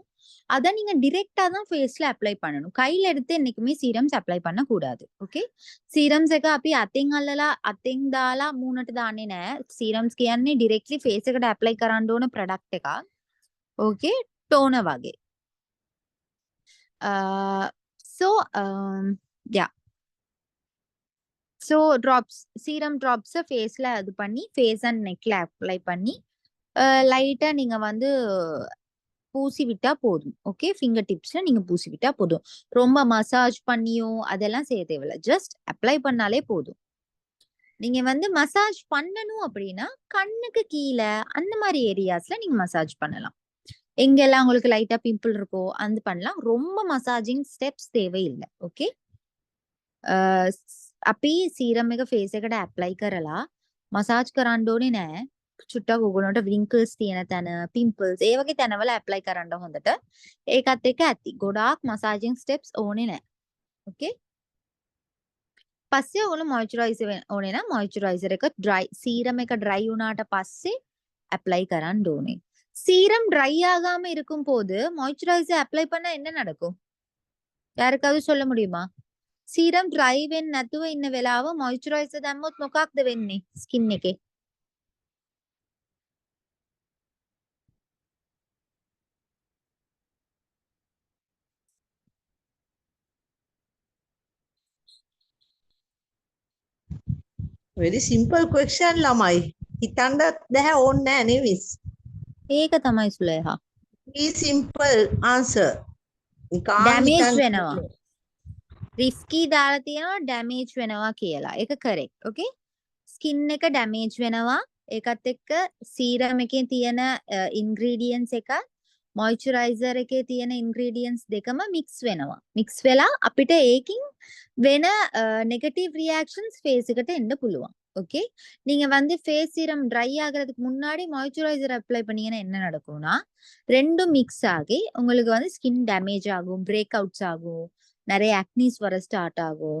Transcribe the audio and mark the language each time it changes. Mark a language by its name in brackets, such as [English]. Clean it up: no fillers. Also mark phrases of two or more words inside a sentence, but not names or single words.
[Tamil] அத நீங்க டைரக்ட்டா தான் ஃபேஸ்ல அப்ளை பண்ணணும். கையில எடுத்து என்னைக்குமே சீரம்ஸ் அப்ளை பண்ணக்கூடாது. [English] OK. Serums [Sinhala] එක අපි අතින් දාලා මූණට දාන්නේ නෑ. සීරම්ස් කියන්නේ [English] directly face [Sinhala] එකට ඇප්ලයි කරන්න ඕන ප්‍රොඩක්ට් එකක්. [English] Okay. Toner [Sinhala] වගේ. සෝ யா. [Tamil] சோ சீரம் டிராப்ஸ ஃபேஸ்ல இது பண்ணி, [English] face and neck [Tamil] அப்ளை பண்ணி, லைட்டா நீங்க வந்து பூசி விட்டா போதும். ஓகே. [English] finger tips [Tamil] நீங்க பூசி விட்டா போதும். ரொம்ப மசாஜ் பண்ணியோ அதெல்லாம் செய்ய தேவையில்ல. [English] just apply [Tamil] பண்ணாலே போதும். நீங்க வந்து மசாஜ் பண்ணணும் அப்படின்னா, கண்ணுக்கு கீழ அந்த மாரி ஏரியாஸ்ல நீங்க மசாஜ் பண்ணலாம். எங்கெல்லாம் உங்களுக்கு லைட்டா பிம்பிள் இருக்கோ, அது பண்ணலாம். ரொம்ப [English] massaging steps [Tamil] தேவையில்ல. ஓகே. [Sinhala] අපි සීරම් එක ෆේස් එකට ඇප්ලයි කරලා මසාජ් කරන්න ඕනේ නෑ. චුට්ටක් ඔයගොල්ලන්ට wrinkles තියෙන තැන, pimples ඒ වගේ තැනවල ඇප්ලයි කරන්න හොඳට. ඒකත් එක්ක ඇති. ගොඩාක් [English] massaging steps [Sinhala] ඕනේ නෑ. ඕකේ. පස්සේ ඔයගොල්ලෝ මොයිස්චරයිසර් ඕනේ නම් මොයිස්චරයිසර් එක සීරම් එක ட்ரை වුණාට පස්සේ ඇප්ලයි කරන්න ඕනේ. [Tamil] சீரம் ட்ரை ஆகாம இருக்கும்போது மாய்ஸ்சரைசர் அப்ளை பண்ணா என்ன நடக்கும்? யாருக்காவது சொல்ல முடியுமா? [Sinhala] සීරම් ඩ්‍රයි වෙන්නේ නැතුව ඉන්න වෙලාව මොයිස්චරයිසර් දැම්මොත් මොකක්ද වෙන්නේ ස්කින් එකේ? [English] Very simple question ළමයි. [Sinhala] හිතන්නත් බැහැ ඕනේ නෑ නේ මිස්. ඒක තමයි සුලේහා. [English] Very simple answer. [Sinhala] නිකන් ඩැමේජ් හිතන්න වෙනවා. රිස්කී දාලා තියෙනවා ඩැමේජ් වෙනවා කියලා. ඒක [English] correct. Okay. [Sinhala] ස්කින් එක ඩැමේජ් වෙනවා. ඒකත් එක්ක සීරම් එකේ තියෙන ඉන්ග්‍රීඩියන්ට්ස් එක මොයිස්චරයිසර් එකේ තියෙන ඉන්ග්‍රීඩියන්ට්ස් දෙකම මික්ස් වෙනවා. මික්ස් වෙලා අපිට ඒකින් වෙන [English] negative reactions face [Sinhala] கிட்ட எන්න පුළුවන්. ஓகே. [Tamil] நீங்க வந்து ஃபேஸ் சீரம் ட்ரை ஆகுறதுக்கு முன்னாடி மாய்ஸ்சரைசர் அப்ளை பண்ணீங்கன்னா என்ன நடக்கும்னா, ரெண்டும் மிக்ஸ் ஆகி உங்களுக்கு வந்து [English] skin damage [Tamil] ஆகும், [English] breakouts [Tamil] ஆகும், நிறைய ஆக்னிஸ் வர ஸ்டார்ட் ஆகும்.